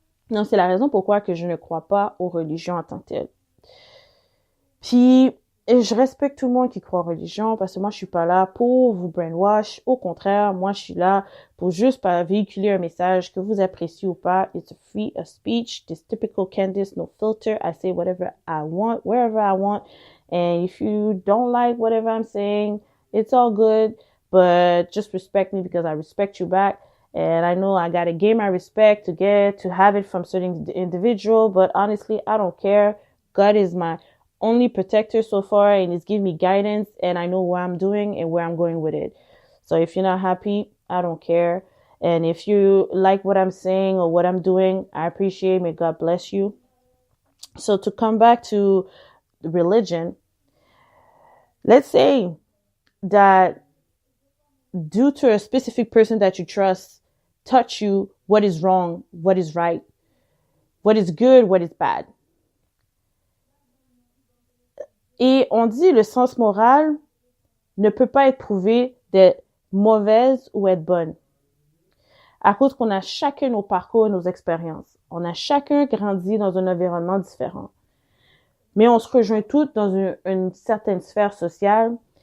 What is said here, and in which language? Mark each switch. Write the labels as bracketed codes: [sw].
[fr] Donc, c'est la raison pourquoi que je ne crois pas aux religions en tant que telles. Puis, je respecte tout le monde qui croit aux religions parce que moi, je suis pas là pour vous brainwash. Au contraire, moi, je suis là pour juste véhiculer un message que vous appréciez ou pas. [en] It's a free of speech. This typical Candice, no filter. I say whatever I want, wherever I want. And if you don't like whatever I'm saying, it's all good. But just respect me because I respect you back. And I know I gotta gain my respect to have it from certain individual. But honestly, I don't care. God is my only protector so far, and it's giving me guidance, and I know what I'm doing and where I'm going with it. So if you're not happy, I don't care. And if you like what I'm saying or what I'm doing, I appreciate it. May God bless you. So to come back to religion, let's say that due to a specific person that you trust, touch you what is wrong, what is right, what is good, what is bad. [fr] Et on dit le sens moral ne peut pas être prouvé d'être mauvaise ou être bonne. À cause qu'on a chacun nos parcours, nos expériences. On a chacun grandi dans un environnement différent. Mais on se rejoint toutes dans une certaine sphère sociale.